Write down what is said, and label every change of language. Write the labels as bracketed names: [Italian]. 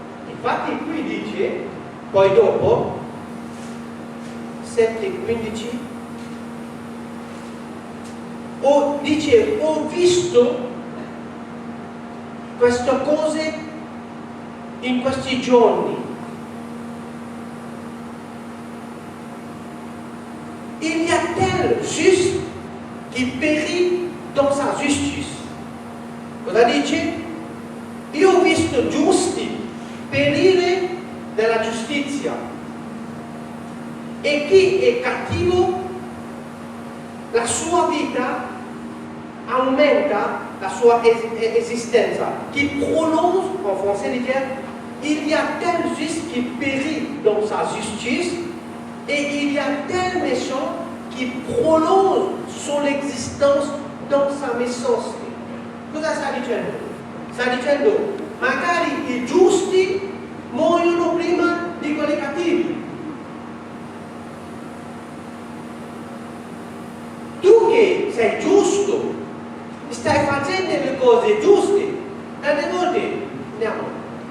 [Italian] Infatti qui dice, poi dopo, 7:15, dice, ho visto queste cose in questi giorni. [French] Il y a tel juste qui périt dans sa justice. [Italian] Cosa dice? Io ho visto giusti perire nella giustizia, e chi è cattivo, la sua vita aumenta la sua esistenza. [French] Qui prolonge, en français dit il y a tel juste qui périt dans sa justice, et il y a tel méchant qui prolonge son existence dans sa méchanceté. [Italian] Cosa sta dicendo? Sta dicendo, magari i giusti muoiono prima di quelli cattivi. Tu che sei giusto, stai facendo le cose giuste, tante volte andiamo.